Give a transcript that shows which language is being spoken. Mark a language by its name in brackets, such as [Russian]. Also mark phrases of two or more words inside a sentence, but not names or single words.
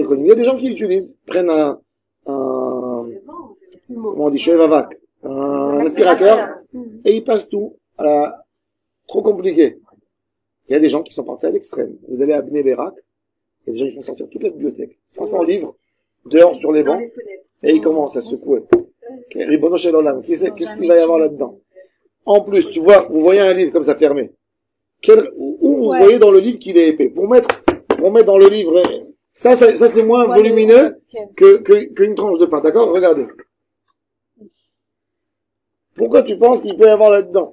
[French] Il y a des gens qui l'utilisent, prennent comment on dit, chevavac, un aspirateur, et ils passent tout. Trop compliqué. Il y a des gens qui sont partis à l'extrême. Vous allez à Bnei Berak, il y a des gens qui font sortir toute la bibliothèque, 500 livres, dehors sur les bancs, et ils commencent à secouer. [Hebrew] רבונו של עולם, [French] qu'est-ce qu'il va y avoir là-dedans? En plus, tu vois, vous voyez un livre comme ça fermé. Où vous voyez dans le livre qu'il est épais. Pour mettre dans le livre, ça c'est moins volumineux qu'une tranche de pain. D'accord? Regardez. Pourquoi tu penses qu'il peut y avoir là-dedans?